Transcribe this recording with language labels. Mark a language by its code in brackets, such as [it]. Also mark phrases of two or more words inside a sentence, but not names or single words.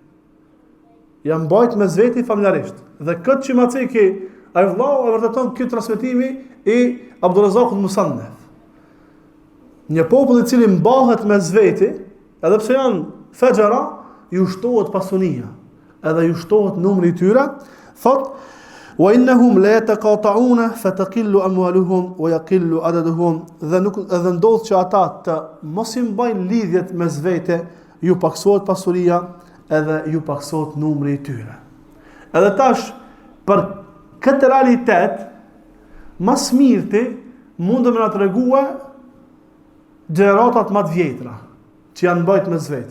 [sq] Janë mbajt mes veti familjarisht. Dhe këtë që maceki ai vllau e vërteton këtë transmetimi i Abdulrazakut Musannef. Një popull i cili mbahet mes veti, edhe pse janë fajara, ju shtohet pasunia, edhe ju shtohet numri i tyre, thot: [ar] "وإنهم لا يتقاطعون فتقل أموالهم ويقل عددهم." [sq] Dhe ndodh që ata të mos i mbajnë lidhjet mes vete, ju paksohet pasuria, edhe ju paksohet numri i tyre. Edhe tash për këtë realitet më së miri mundem na tregue gjeneratat më të vjetra që janë mbajtur mes vete.